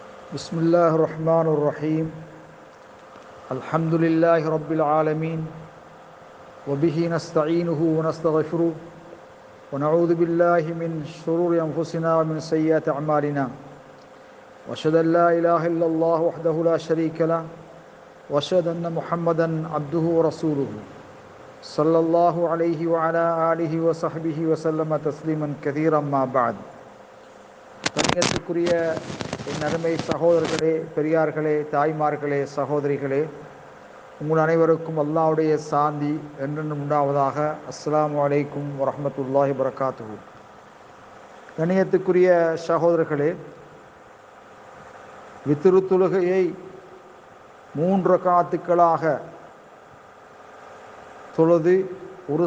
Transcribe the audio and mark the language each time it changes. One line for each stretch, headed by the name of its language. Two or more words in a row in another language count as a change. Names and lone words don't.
Arabic: بسم الله الرحمن الرحيم الحمد لله رب العالمين وبه نستعينه ونستغفره ونعوذ بالله من شرور أنفسنا ومن سيئات أعمالنا وأشهد أن لا إله إلا الله وحده لا شريك له وأشهد أن محمدا عبده ورسوله صلى الله عليه وعلى آله وصحبه وسلم تسليما كثيرا ما بعد.
Tamil: கண்ணியத்துக்குரிய என் அருமை சகோதரர்களே, பெரியார்களே, தாய்மார்களே, சகோதரிகளே, உங்கள் அனைவருக்கும் அல்லாஹ்வுடைய சாந்தி என்றென்றும் உண்டாவதாக.
Arabic: السلام عليكم ورحمة الله وبركاته.
Tamil: கண்ணியத்துக்குரிய சகோதரர்களே, வித்ரு தொழுகையை 3 ரக்காத்துக்களாக தொழுது ஒரு